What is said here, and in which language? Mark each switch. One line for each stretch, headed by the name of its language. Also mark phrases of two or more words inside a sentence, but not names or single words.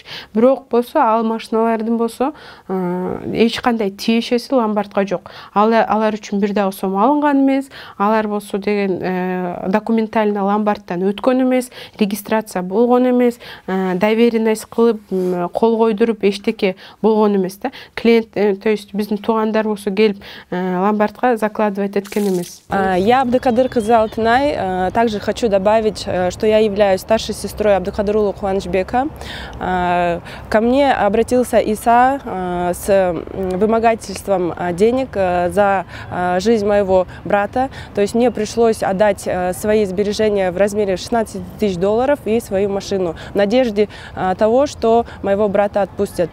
Kyrgyz: Бирок болсо ал машиналардын болсо эч кандай тиешеси ломбардка жок. Алар үчүн бир дагы сом алынган эмес, алар болсо деген документально ломбардтан өткөн эмес, регистрация болгон эмес, доверенность кылып кол койдуруп эчтеке болгон эмес да.
Russian: Клиент, то есть
Kyrgyz: биздин туугандар болсо келип ломбардка закладывать эткен эмес.
Russian: Я Абдыкадыр кызы Алтынай. Также хочу добавить, что я являюсь старшей сестрой Абдыкадырулы Кубанычбека. Ко мне обратился Иса с вымогательством денег за жизнь моего брата. То есть мне пришлось отдать свои сбережения в размере 16 тысяч долларов и свою машину в надежде того, что моего брата отпустят.